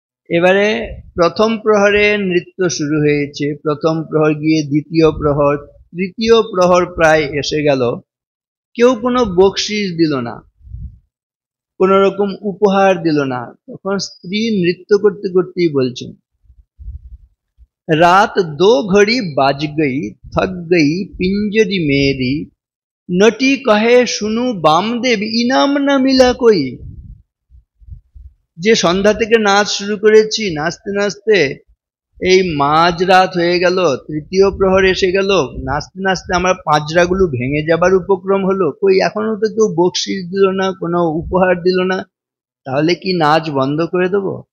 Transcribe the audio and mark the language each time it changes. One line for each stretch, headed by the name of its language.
Bangla: এবারে প্রথম প্রহরে নৃত্য শুরু হয়েছে, প্রথম প্রহর গিয়ে দ্বিতীয় প্রহর, তৃতীয় প্রহর প্রায় এসে গেল, কেউ কোনো বকশিস দিল না, কোন রকম উপহার দিল না। তখন স্ত্রী নৃত্য করতে করতেই বলছেন
Hindi: रात 2 घड़ी बाज गई, थक गई पिंजरी मेरी, नटी कहे सुनु बामदेव इनाम ना मिला कोई।
Bangla: যে সন্ধ্যা থেকে নাচ শুরু করেছি, নাচতে নাচতে এই মাঝরাত হয়ে গেল, তৃতীয় প্রহর এসে গেল, নাচতে নাচতে আমার পাঁজরাগুলো ভেঙে যাবার উপক্রম হলো, কই এখনো তো কেউ বকশিস দিল না, কোনো উপহার দিল না, তাহলে কি নাচ বন্ধ করে দেব?